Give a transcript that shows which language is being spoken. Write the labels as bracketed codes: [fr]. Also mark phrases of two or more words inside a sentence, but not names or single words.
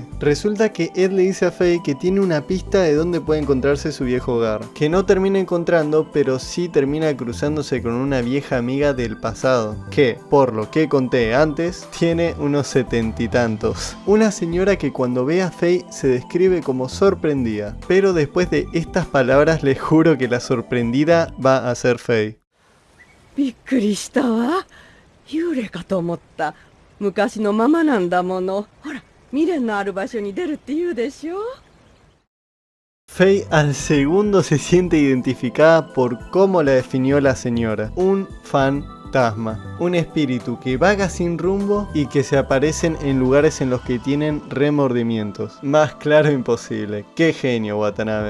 [es] Resulta que Ed le dice a Faye que tiene una pista de dónde puede encontrarse su viejo hogar, que no termina encontrando, pero sí termina cruzándose con una vieja amiga del pasado, que, por lo que conté antes, tiene unos 70 y tantos. Una señora que cuando ve a Faye se describe como sorprendida, pero después de estas palabras les juro que la sorprendida va a ser Faye. [ja] びっくりしたわ。幽霊かと思った。昔のままなんだもの。ほら、未練のある場所に出るって言うでしょ。 [es] Faye al segundo se siente identificada por cómo la definió la señora. Un fantasma, un espíritu que vaga sin rumbo y que se aparecen en lugares en los que tienen remordimientos. Más claro imposible. Qué genio, Watanabe.